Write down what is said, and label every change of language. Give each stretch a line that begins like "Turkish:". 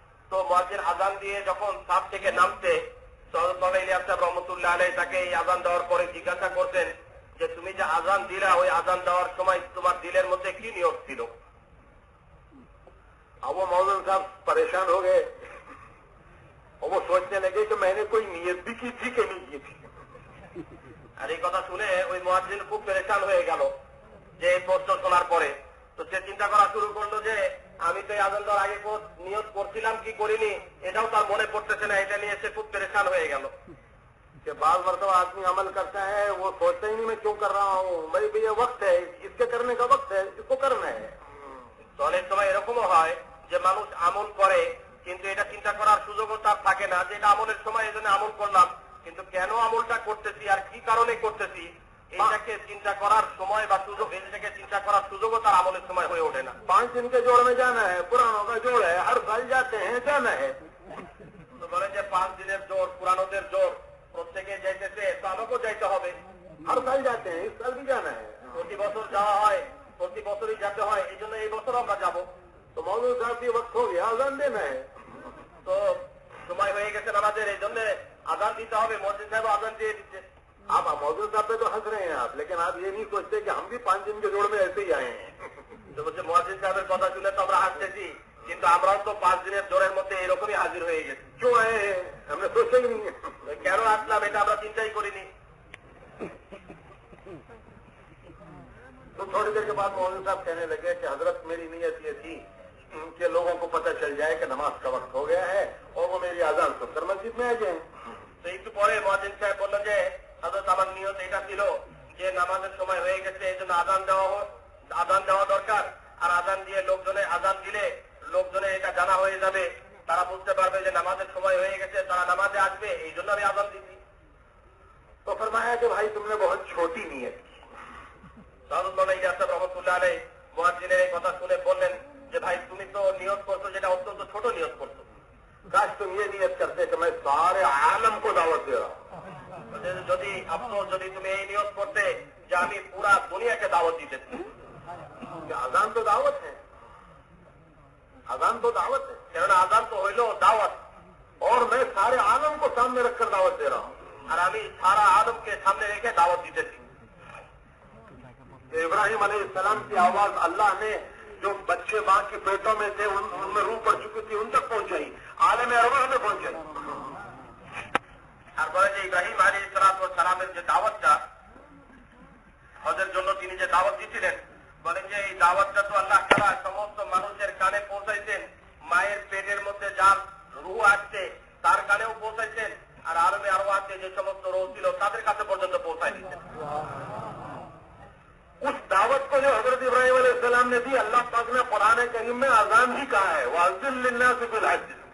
Bangla: তো মুয়াজ্জিন আজান দিয়ে যখন ছাদ থেকে নামতে, হযরত মৌলানা ইলিয়াস সাহেব রহমাতুল্লাহ আলাইহি তাকে এই আজান দেওয়ার পরে জিজ্ঞাসা করতেন যে তুমি যে আজান দিলা, ওই আজান দেওয়ার সময় তোমার দিলের মধ্যে কি নিয়ত ছিল।
Hindi: अब वो मौलाना साहब परेशान हो गए और वो सोचने लगे कि मैंने कोई नियत भी की थी कि नहीं की थी।
Bangla: আর এই কথা শুনে ওই মুয়াজ্জিন খুব পেরেশান হয়ে গেল যে এই প্রশ্ন শোনার পরে। তো সে চিন্তা করা শুরু করলো যে আমি তো এই আজান দেওয়ার আগে নিয়ত করছিলাম কি করিনি এটাও তার মনে পড়তেছে না। এটা নিয়ে সে খুব পেরেশান হয়ে গেল।
Hindi: कि बाल मरतबा आदमी अमल करता है, वो सोचता ही नहीं मैं क्यों कर रहा हूँ, भाई भैया वक्त है, इसके करने का वक्त है, इसको करना है।
Bangla: তো অনেক সময় এরকমও হয় যে মানুষ আমল করে কিন্তু এটা চিন্তা করার সুযোগও তার থাকে না যে এটা আমলের সময় এই জন্য আমল করলাম, কিন্তু কেন আমলটা করতেছি আর কি কারণে করতেছি এটাকে চিন্তা করার সময় বা সুযোগ, এটাকে চিন্তা করার সুযোগও তার আমলের সময় হয়ে ওঠে না।
Hindi: 5 दिन के जोड़ में जाना है, पुरानों का जोड़ है, हर साल जाते हैं, जाना है।
Bangla: তো বলে যে 5 দিনের জোর, পুরানোদের জোর, প্রত্যেকে যাইতেছে তো আমাকেও যাইতে হবে।
Hindi: हर साल जाते हैं, इस साल भी जाना है।
Bangla: প্রতি বছর যাওয়া হয়, প্রতি বছরই যেতে হয়, এই জন্য এই বছর আমরা যাবো।
Hindi: तो मौलवी साहब की वक्त हो गया, अजान देना है।
Bangla: তো সময় হয়ে গেছে নামাজের, এই জন্য আজান দিতে হবে। মসজিদ সাহেব আজান দিয়ে দিচ্ছে।
Hindi: आप मौजूद साहब पे तो हंस रहे हैं आप, लेकिन आप ये नहीं सोचते कि हम भी 5 दिन के जोड़ में ऐसे ही आए हैं।
Bangla: তো বলছে মুয়াজ্জিন সাহেবের কথা শুনে তো আমরা হাসতেছি, কিন্তু আমরাও তো 5 দিনের জোরের মধ্যে এরকমই হাজির হয়ে গেছি।
Hindi: क्यों आए हैं, हमने सोचा ही नहीं है।
Bangla: কেন আসলাম এটা আমরা চিন্তাই করিনি।
Hindi: तो थोड़ी देर के बाद मौलवी साहब कहने लगे कि हजरत मेरी नीयत ये थी कि लोगों को पता चल जाए कि नमाज का वक्त हो गया है और वो मेरी आजान सुनकर मस्जिद में आ जाए।
Bangla: তো একটু পরে মুয়াজ্জিন সাহেব বললেন যে হযরত আমার নিয়ত এটা ছিল যে নামাজের সময় হয়ে গেছে, এই জন্য আজান দেওয়া দরকার। আর আজান দিয়ে লোকজনে, আজান দিলে লোকজনে এটা জানা হয়ে যাবে, তারা বুঝতে পারবে যে নামাজের সময় হয়ে গেছে, তারা নামাজে আসবে, এই জন্য আমি আজান দিচ্ছি।
Hindi: तो फरमाया कि भाई तुमने बहुत छोटी नीयत की।
Bangla: হযরত মাওলানা ইলিয়াস সাহেব রাহমাতুল্লাহ আলাইহি মুয়াজ্জিনের এই কথা শুনে বললেন যে ভাই তুমি তো নিয়ত করছো যেটা অত্যন্ত ছোট নিয়ত করছো।
Hindi: काश तुम ये नियत करते कि मैं सारे आलम को दावत दे रहा हूँ।
Bangla: যদি আফসোস যদি তুমি এই নিয়ত করতে যে আমি পুরা দুনিয়াকে দাওয়াত দিতেছি।
Hindi: अजान तो दावत है, अजान तो दावत है,
Bangla: কেননা আজান তো হইল দাওয়াত,
Hindi: और मैं सारे आलम को सामने रखकर दावत दे रहा हूँ।
Bangla: আর আমি সারা আলমকে সামনে রেখে দাওয়াত দিতেছি।
Hindi: इब्राहिम अलैहिस्सलाम की आवाज अल्लाह ने जो बच्चे मां के पेटों में थे उनमें रूह पड़ चुकी थी, उन तक पहुंचाई, आलम अरवाह में पहुंचाई।
Bangla: তারপরে যে ইব্রাহিম আলাইহিস সালামের যে দাওয়াতটা হজের জন্য তিনি যে দাওয়াত দিয়েছিলেন, বলেন যে এই দাওয়াতটা তো আল্লাহ তাআলা সমস্ত মানুষের কানে পৌঁছাইতেন। মায়ের পেটের মধ্যে যার রূহ আসছে তার কানেও পৌঁছাইতেন, আর আলমে আরওয়াহতে যে সমস্ত রূহ ছিল তাদের কাছে পর্যন্ত পৌঁছাই দিতেন।
Hindi: उस दावत को जो हजरत इब्राहिम अलैहिस्सलाम ने दी, अल्लाह पाक ने कुरान करीम में अजान भी कहा है,
Arabic: वाज़िन लिन्नास बिल हज।